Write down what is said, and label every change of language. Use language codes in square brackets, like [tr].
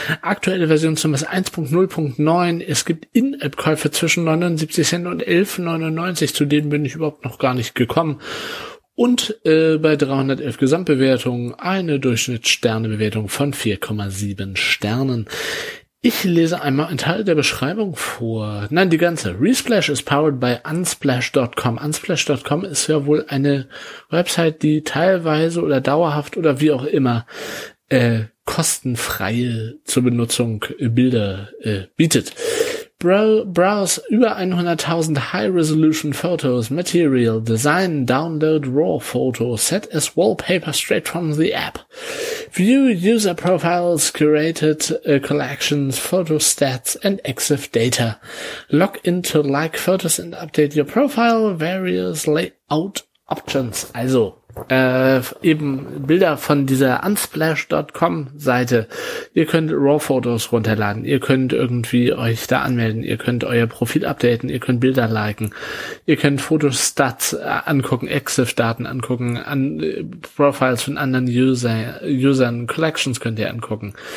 [de] Aktuelle Version zum ist 1.0.9. Es gibt In-App-Käufe zwischen 79 Cent und 11,99. Zu denen bin ich überhaupt noch gar nicht gekommen. Und bei 311 Gesamtbewertungen eine Durchschnittssternebewertung von 4,7 Sternen. Ich lese einmal einen Teil der Beschreibung vor. Nein, die ganze. [en] Resplash is powered by Unsplash.com. [de] Unsplash.com ist ja wohl eine Website, die teilweise oder dauerhaft oder wie auch immer kostenfreie zur Benutzung Bilder bietet. [en] Browse über 100.000 High-Resolution Photos, Material, Design, Download RAW Photos, set as Wallpaper straight from the app. View User Profiles, Curated Collections, Photo Stats and EXIF Data. Log in to like photos and update your profile, various layout options. [de] Also, eben Bilder von dieser Unsplash.com Seite. Ihr könnt RAW-Fotos runterladen, ihr könnt irgendwie euch da anmelden, ihr könnt euer Profil updaten, ihr könnt Bilder liken, ihr könnt Fotostats angucken, EXIF-Daten angucken, Profiles von anderen Usern, Collections könnt ihr angucken.